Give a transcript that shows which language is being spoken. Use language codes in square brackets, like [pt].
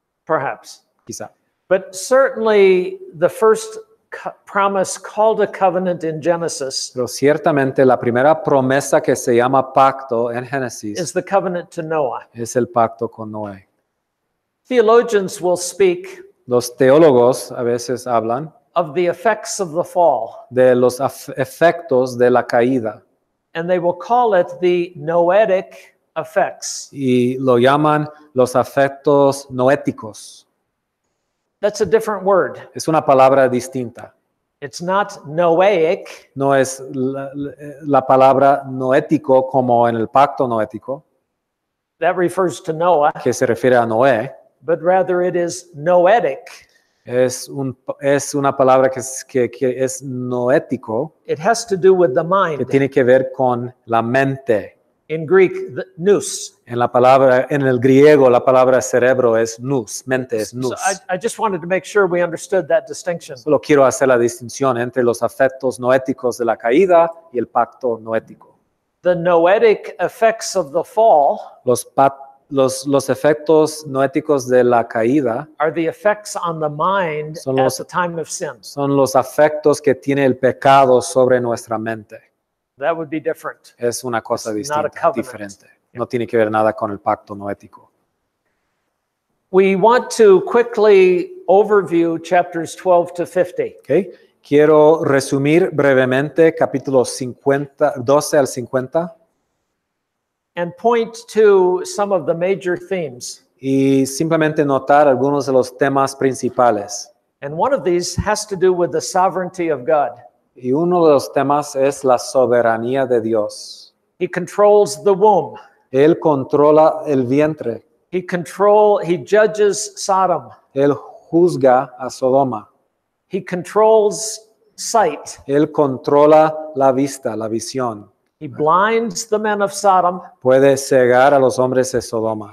[en] Perhaps. [es] quizá. [en] But certainly the first promise called a covenant in Genesis [es] Pero ciertamente la primera promesa que se llama pacto en Génesis [en] is the covenant to Noah. [es] es el pacto con Noé. [en] Theologians will speak [es] Los teólogos a veces hablan [en] of the effects of the fall, [es] de los efectos de la caída [en] and they will call it the noetic effects. [es] y lo llaman los efectos noéticos. [en] That's a different word. [es] Es una palabra distinta. [en] It's not noaic, [es] No es la palabra noético como en el pacto noético, [en] that refers to Noah, [es] que se refiere a Noé. [en] but rather it is noetic. [es] Es una palabra que es noético, [en] It has to do with the [es] que [en] mind. [es] tiene que ver con la mente. [en] In Greek, the nous. [es] En el griego, la palabra cerebro es nous, mente es [en] So [es] nous. [en] I just wanted to make sure we understood that distinction. [es] Solo quiero hacer la distinción entre los efectos noéticos de la caída y el pacto noético. [en] The noetic effects of the fall [es] Los efectos noéticos de la caída [en] are the effects on the mind [es] Son [en] at [es] los- [en] the time of sin. [es] son los efectos que tiene el pecado sobre nuestra mente. [en] That would be different. [es] Es una cosa [en] It's not a [es] distinta, [en] covenant. [es] diferente. No tiene que ver nada con el pacto noético. [en] We want to quickly overview chapters 12 to 50. [es] ¿Ok? Quiero resumir brevemente capítulos 12 al 50 [en] and point to some of the major themes. [es] y simplemente notar algunos de los temas principales. [en] And one of these has to do with the sovereignty of God. [es] Y uno de los temas es la soberanía de Dios. [en] He controls the womb. [es] Él controla el vientre. [en] He judges Sodom. [es] Él juzga a Sodoma. [en] He controls sight. [es] Él controla la vista, la visión. [en] He blinds the men of Sodom. [es] Puede cegar a los hombres de Sodoma.